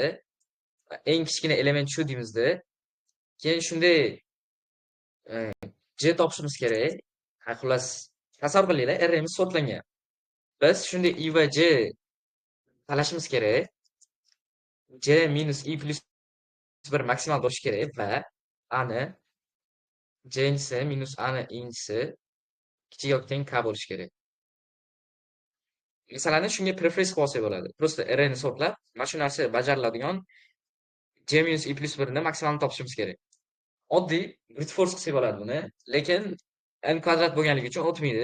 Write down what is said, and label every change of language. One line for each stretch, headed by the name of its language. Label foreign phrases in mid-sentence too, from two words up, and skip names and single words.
Uzbek: Eng kichkina element shu deymizda. Keyin shunday j topishimiz kerak. Xullas, tasavvur qilinglar, arrayimiz sortlangan. Biz shunday i va j tanlashimiz kerak. j minus i plus 1 maksimal bo'lishi kerak va ani j-si minus ani inchsi kichik yoki teng k bo'lishi kerak. Masalan, shunga preference qilib olsak bo'ladi. Prosta arrayni sortlab, mana shu narsa bajariladigan j minus i plus 1 ni maksimalni topishimiz kerak. Oddiy
English: brute force
Uzbek: qilsak bo'ladi buni, lekin n kvadrat bo'lganligi uchun o'tmaydi.